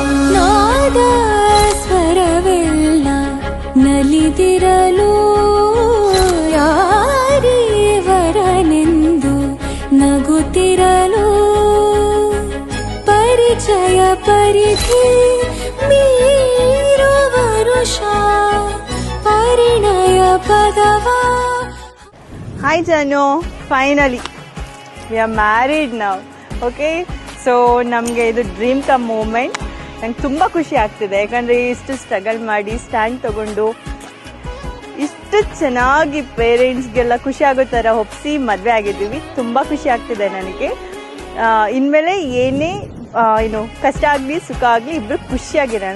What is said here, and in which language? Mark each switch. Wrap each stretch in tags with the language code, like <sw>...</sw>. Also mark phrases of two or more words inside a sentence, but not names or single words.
<kn>ನಾದ ಸ್ವರವೆಲ್ಲ ನಲಿದಿರಲು ಯಾರೀವರನೆಂದು ನಗುತ್ತಿರಲು. ಪರಿಚಯ ಪರಿಧಿ ಮೀರು ವರುಷ, ಪರಿಣಯ ಪದವ.</kn> <en>Hi Janu, finally we are married now. Okay, so</en> <kn>ನಮಗೆ ಇದು</kn> <en>dream come moment.</en> <kn>ನಂಗೆ ತುಂಬ ಖುಷಿ ಆಗ್ತಿದೆ, ಯಾಕಂದರೆ ಇಷ್ಟು ಸ್ಟ್ರಗಲ್ ಮಾಡಿ ಸ್ಟ್ಯಾಂಡ್ ತಗೊಂಡು ಇಷ್ಟು ಚೆನ್ನಾಗಿ ಪೇರೆಂಟ್ಸ್ಗೆಲ್ಲ ಖುಷಿ ಆಗೋ ಥರ ಒಪ್ಪಿಸಿ ಮದುವೆ ಆಗಿದ್ದೀವಿ. ತುಂಬ ಖುಷಿ ಆಗ್ತಿದೆ ನನಗೆ. ಇನ್ಮೇಲೆ ಏನೇ ಕಷ್ಟ ಆಗಲಿ ಸುಖ ಆಗಲಿ ಇಬ್ಬರು ಖುಷಿಯಾಗಿರೋಣ.</kn>